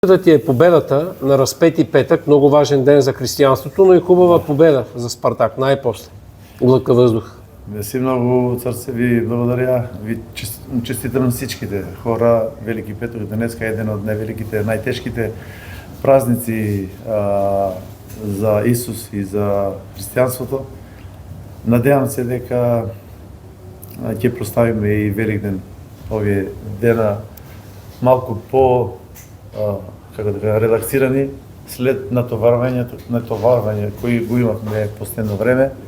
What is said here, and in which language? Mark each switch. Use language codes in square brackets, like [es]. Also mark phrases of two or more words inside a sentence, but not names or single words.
[bg] Да ти е победата на Разпети петък, много важен ден за християнството, но и хубава победа за Спартак, най-после. Глътка въздух. Мерси много, царце, ви благодаря. Ви честитам на всичките хора. Велики петък днеска е един от най-великите, най-тежките празници за Исус и за християнството. [mk] Надевам се дека ќе прославиме и Великден овие дена малку по релаксирани след натоварвање кои го имавме последно време.